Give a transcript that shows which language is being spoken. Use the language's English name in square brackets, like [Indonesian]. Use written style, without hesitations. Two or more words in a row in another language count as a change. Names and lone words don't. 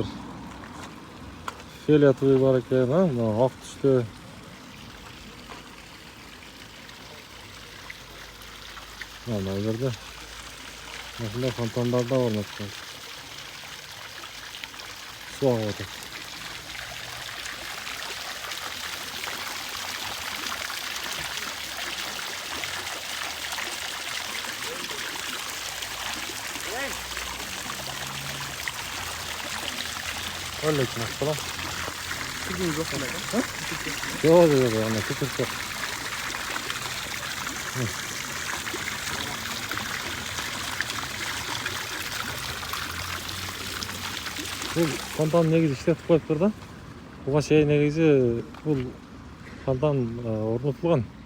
[Kyrgyz] Фиолетовый бар экен, мына ак түстө. Мына жерде мындай фонтандар да орнотулган. Суу агып атат. [Turkish] Öyle ekmek falan. Bugün yok mu? Yok, ana küçük yok. [Kyrgyz] Бул фонтан негизи иштетип коюптур да. Буга чейин негизи бул фонтан орнотулган.